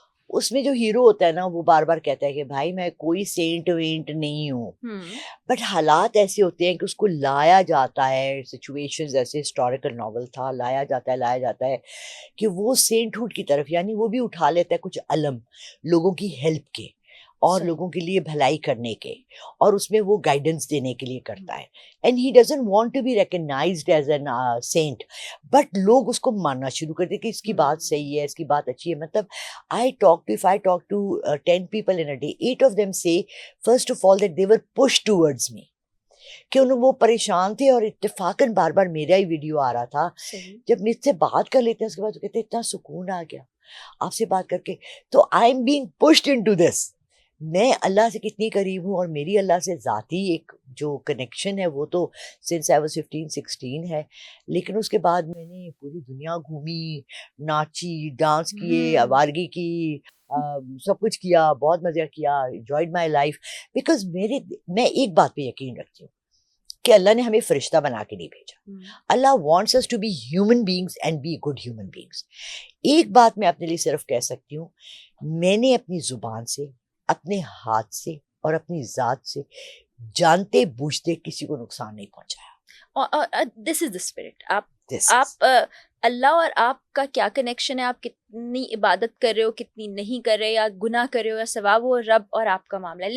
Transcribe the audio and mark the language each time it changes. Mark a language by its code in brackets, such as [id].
[ur] اس میں جو ہیرو ہوتا ہے نا، وہ بار بار کہتا ہے کہ بھائی میں کوئی سینٹ وینٹ نہیں ہوں، بٹ حالات ایسے ہوتے ہیں کہ اس کو لایا جاتا ہے، سچویشنز ایسے، ہسٹوریکل ناول تھا، لایا جاتا ہے کہ وہ سینٹ ہوڈ کی طرف، یعنی وہ بھی اٹھا لیتا ہے کچھ علم لوگوں کی ہیلپ کے اور لوگوں کے لیے بھلائی کرنے کے، اور اس میں وہ گائیڈنس دینے کے لیے کرتا ہے. [en] and he doesn't want to be recognised as an saint, [ur] but لوگ اس کو ماننا شروع کر دیں کہ اس کی بات صحیح ہے، اس کی بات اچھی ہے. [en] مطلب if I talk to 10 people in a day, 8 of them say first of all that they were pushed towards me, [ur] کہ وہ پریشان تھے، اور اتفاقاً بار بار میرا ہی ویڈیو آ رہا تھا. جب مجھ سے بات کر لیتے ہیں اس کے بعد کہتے ہیں اتنا سکون آ گیا آپ سے بات کر کے. تو [en] I am being pushed into this. [ur] میں اللہ سے کتنی قریب ہوں، اور میری اللہ سے ذاتی ایک جو کنیکشن ہے وہ تو [en] since I was 15-16 [ur] ہے. لیکن اس کے بعد میں نے پوری دنیا گھومی، ناچی، ڈانس کیے، آوارگی کی، سب کچھ کیا، بہت مزہ کیا، [en] Enjoyed my life. [ur] بیکاز میں ایک بات پہ یقین رکھتی ہوں کہ اللہ نے ہمیں فرشتہ بنا کے نہیں بھیجا. [en] Allah wants us to be human beings and be good human beings. [ur] ایک بات میں اپنے لیے صرف کہہ سکتی ہوں، میں نے اپنی زبان سے، اپنے ہاتھ سے اور اپنی ذات سے جانتے بوجھتے کسی کو نقصان نہیں پہنچایا. [en] This is the spirit. [ur] آپ اللہ اور آپ کا کیا کنیکشن ہے؟ آپ کتنی عبادت کر رہے ہو، کتنی نہیں کر رہے، یا گناہ کر رہے ہو یا ثواب، وہ رب اور آپ کا معاملہ ہے.